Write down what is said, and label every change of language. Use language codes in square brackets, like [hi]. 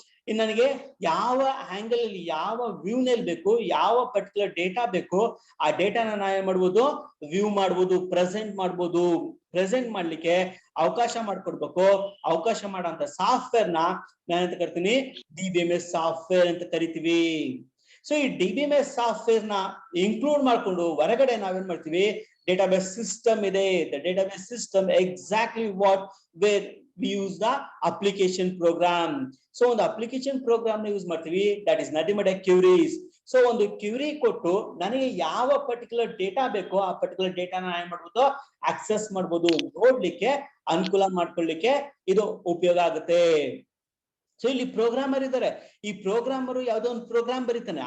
[kn] ಇನ್ನು ನನಗೆ ಯಾವ ಆಂಗಲ್ ಅಲ್ಲಿ ಯಾವ ವ್ಯೂ ನಲ್ಲಿ ಬೇಕು, ಯಾವ ಪರ್ಟಿಕ್ಯುಲರ್ ಡೇಟಾ ಬೇಕು, ಆ ಡೇಟಾನ ನಾವೇನ್ ಮಾಡ್ಬೋದು, ವ್ಯೂ ಮಾಡ್ಬೋದು, ಪ್ರೆಸೆಂಟ್ ಮಾಡ್ಬೋದು. ಪ್ರೆಸೆಂಟ್ ಮಾಡ್ಲಿಕ್ಕೆ ಅವಕಾಶ ಮಾಡ್ಕೊಡ್ಬೇಕು. ಅವಕಾಶ ಮಾಡೋಂತ ಸಾಫ್ಟ್ವೇರ್ ನ ನಾನಂತ ಕರಿತೀನಿ DBMS ಸಾಫ್ಟ್ವೇರ್ ಅಂತ ಕರಿತೀವಿ. ಸೊ ಈ DBMS ಸಾಫ್ಟ್ವೇರ್ ನ ಇನ್ಕ್ಲೂಡ್ ಮಾಡ್ಕೊಂಡು ಹೊರಗಡೆ ನಾವೇನ್ ಮಾಡ್ತೀವಿ, [en] database system [kn] ಇದೆ. [en] The database system exactly what where we use the application program. [kn] So ಒಂದು ಅಪ್ಲಿಕೇಶನ್ ಪ್ರೋಗ್ರಾಮ್ ನ ಯೂಸ್ ಮಾಡ್ತೀವಿ, [en] That is nothing but queries. [kn] So ಒಂದು ಕ್ಯೂರಿ ಕೊಟ್ಟು ನನಗೆ ಯಾವ ಪರ್ಟಿಕ್ಯುಲರ್ ಡೇಟಾ ಬೇಕೋ ಆ ಪರ್ಟಿಕ್ಯುಲರ್ ಡೇಟಾನ ಏನ್ ಮಾಡ್ಬೋದು, ಆಕ್ಸೆಸ್ ಮಾಡ್ಬೋದು, ನೋಡ್ಲಿಕ್ಕೆ ಅನುಕೂಲ ಮಾಡ್ಕೊಳ್ಳಿಕ್ಕೆ ಇದು ಉಪಯೋಗ ಆಗುತ್ತೆ. ಸೊ ಇಲ್ಲಿ ಪ್ರೋಗ್ರಾಮರ್ ಇದ್ದಾರೆ. ಈ ಪ್ರೋಗ್ರಾಮರು ಯಾವ್ದೋ ಒಂದು ಪ್ರೋಗ್ರಾಮ್ ಬರೀತಾನೆ.